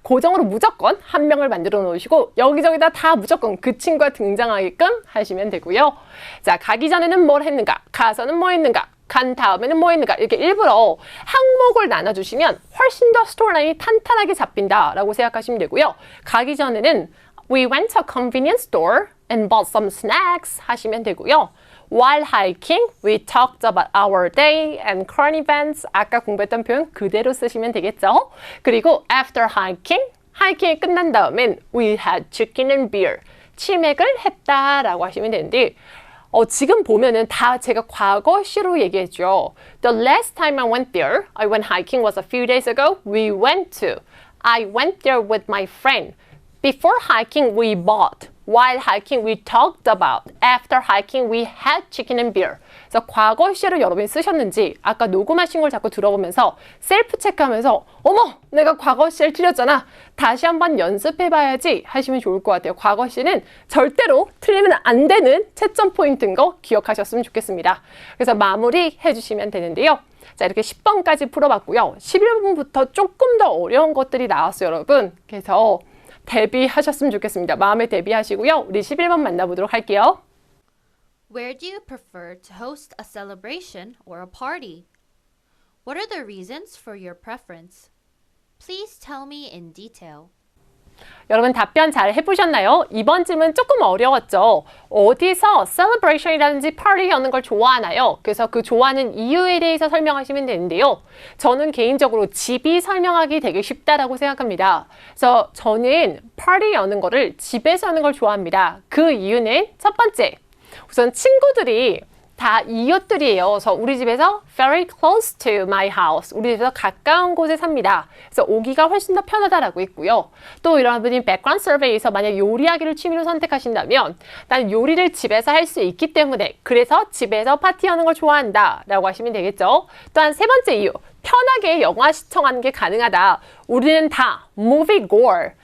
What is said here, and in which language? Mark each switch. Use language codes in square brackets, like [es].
[ko] 고정으로 무조건 한 명을 만들어 놓으시고 여기저기다 다 무조건 그 친구가 등장하게끔 하시면 되고요. 자, 가기 전에는 뭘 했는가? 가서는 뭐 했는가? 간 다음에는 뭐 했는가? 이렇게 일부러 항목을 나눠주시면 훨씬 더 스토리라인이 탄탄하게 잡힌다라고 생각하시면 되고요. 가기 전에는 [en] We went to a convenience store and bought some snacks [ko] 하시면 되고요. [en] While hiking, we talked about our day and current events. [ko] 아까 공부했던 표현 그대로 쓰시면 되겠죠. 그리고 [en] after hiking, [ko] 하이킹이 끝난 다음엔 [en] we had chicken and beer. [ko] 치맥을 했다라고 하시면 되는데 지금 보면은 다 제가 과거 시로 얘기했죠. [en] The last time I went there, I went hiking was a few days ago. We went to. I went there with my friend. Before hiking, we bought. While hiking, we talked about. After hiking, we had chicken and beer. [ko] 그래서 과거 시를 여러분이 쓰셨는지 아까 녹음하신 걸 자꾸 들어보면서 셀프 체크하면서 어머, 내가 과거 시를 틀렸잖아. 다시 한번 연습해봐야지 하시면 좋을 것 같아요. 과거 시는 절대로 틀리면 안 되는 채점 포인트인 거 기억하셨으면 좋겠습니다. 그래서 마무리 해주시면 되는데요. 자, 이렇게 10번까지 풀어봤고요. 11번부터 조금 더 어려운 것들이 나왔어요, 여러분. 그래서 대비하셨으면 좋겠습니다. 마음에 대비하시고요. 우리 11번 만나보도록 할게요. [en] Where do you prefer to host a celebration or a party? What are the reasons for your preference? Please tell me in detail. [ko] 여러분 답변 잘 해보셨나요? 이번 질문 조금 어려웠죠? 어디서 celebration이라든지 party 하는 걸 좋아하나요? 그래서 그 좋아하는 이유에 대해서 설명하시면 되는데요. 저는 개인적으로 집이 설명하기 되게 쉽다라고 생각합니다. 그래서 저는 party 여는 거를 집에서 하는 걸 좋아합니다. 그 이유는 첫 번째, 우선 친구들이 다 이웃들이에요. 그래서 우리 집에서 [en] very close to my house. [ko] 우리 집에서 가까운 곳에 삽니다. 그래서 오기가 훨씬 더 편하다라고 했고요. 또 여러분이 background survey에서 만약 요리하기를 취미로 선택하신다면 난 요리를 집에서 할 수 있기 때문에 그래서 집에서 파티하는 걸 좋아한다 라고 하시면 되겠죠. 또한 세 번째 이유, 편하게 영화 시청하는 게 가능하다. 우리는 다 movie goer.